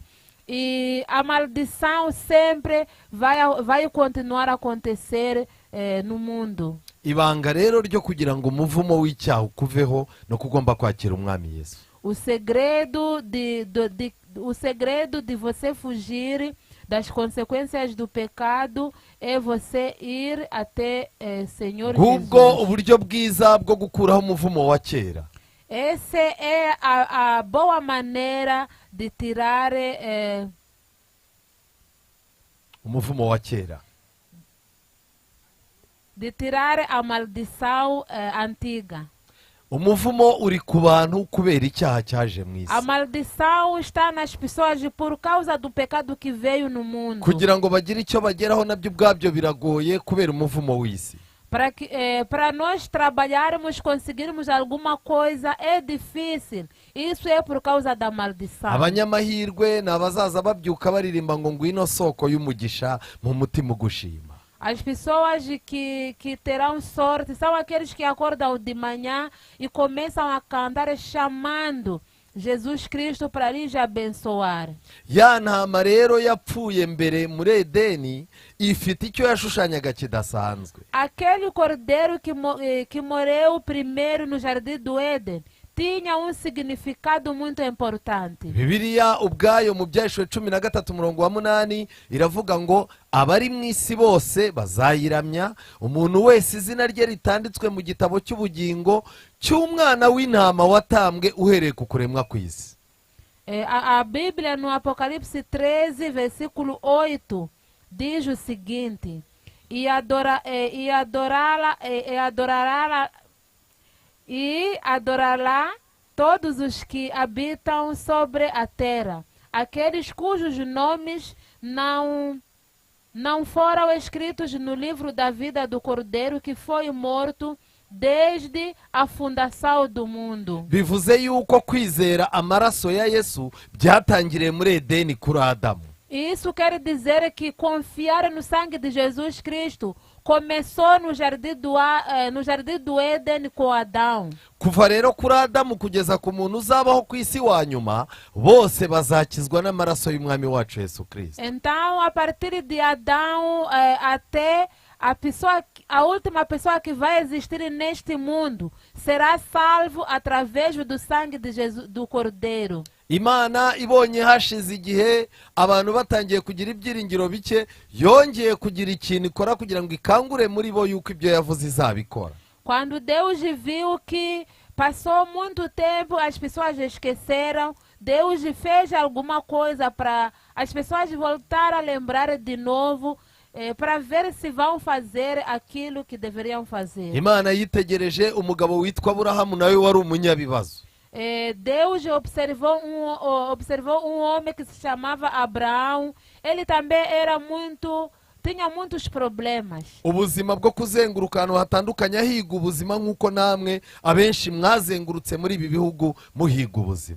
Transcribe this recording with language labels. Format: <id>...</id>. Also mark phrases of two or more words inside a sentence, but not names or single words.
<pt>E a maldição sempre vai continuar a acontecer no mundo.</pt> <rw>Ibanga rero ryo kugira ngo umuvumo w'icyaha ukuveho no kugomba kwakira umwami Yesu.</rw> <pt>O segredo de você fugir das consequências do pecado é você ir até Senhor</pt> <rw>Ngubwo Jesus. uburyo bwiza bwo gukuraho umuvumo wa kera.</rw> <pt>Essa é a boa maneira de tirar</pt> <rw>umuvumo wa kera.</rw> <pt>de tirar a maldição antiga.</pt> <rw>Umuvumo uri ku bantu kubera icyaha cyaje mu isi.</rw> <pt>A maldição está nas pessoas por causa do pecado que veio no mundo.</pt> <rw>Kugira ngo bagire icyo bageraho nabyo ubwabyo biragoye kubera umuvumo w'isi.</rw> <pt>Para nós trabalharmos, conseguirmos alguma coisa, é difícil. Isso é por causa da maldição.</pt> <rw>Abanyamahirwe ni abazaza babyuka baririmba ngo ngwino soko y'umugisha mu mutima ugushima.</rw> <pt>As pessoas que terão sorte são aqueles que acordam de manhã e começam a cantar chamando Jesus Cristo para lhes abençoar.</pt> <rw>Ya ntama rero yapfuye mbere muri Edeni ifite icyo yashushanyaga kidasanzwe.</rw> <pt>Aquele cordeiro que morreu primeiro no jardim do Éden tinha significado muito importante.</pt> <rw>Bibiliya ubwayo mu Byahishwe 13:8 iravuga ngo abari mu isi bose bazayiramya, umuntu wese izina rye ritanditswe mu gitabo cy'ubugingo cy'umwana w'intama watambwe uhereye ku kuremwa kw'isi.</rw> <pt>A Bíblia no Apocalipse 13, versículo 8 diz o seguinte: e adorará todos os que habitam sobre a terra, aqueles cujos nomes não foram escritos no livro da vida do Cordeiro que foi morto desde a fundação do mundo.</pt> <rw>Bivuze yuko kwizera amaraso ya Yesu byatangiriye muri Edeni kuri Adamu.</rw> <pt>Isso quer dizer que confiar no sangue de Jesus Cristo começou no jardim do Éden com Adão.</pt> <rw>kuva rero kuri adamu kugeza ku muntu uzabaho ku isi wa nyuma bose bazakizwa n'amaraso y'umwami wacu Yesu Kristo.</rw> <pt>Então, a partir de Adão até a última pessoa que vai existir neste mundo será salvo através do sangue de Jesus, do Cordeiro.</pt> <rw>Imana ibonye hashize igihe abantu batangiye kugira ibyiringiro bike, yongeye kugira ikintu ikora kugira ngo ikangure muri bo yuko ibyo yavuze izabikora.</rw> <pt>Quando Deus viu que passou muito tempo, as pessoas esqueceram, Deus fez alguma coisa para as pessoas voltar a lembrar de novo, para ver se vão fazer aquilo que deveriam fazer.</pt> <rw>Imana yitegereje umugabo witwa Aburahamu nawe wari umunyabibazo.</rw> <pt>Deus observou um homem que se chamava Abraão. Ele também tinha muitos problemas.</pt> <rw>Ubuzima bwo kuzenguruka ahantu hatandukanye ahiga ubuzima nk'uko namwe abenshi mwazengurutse muri ibi bihugu muhiga ubuzima.</rw>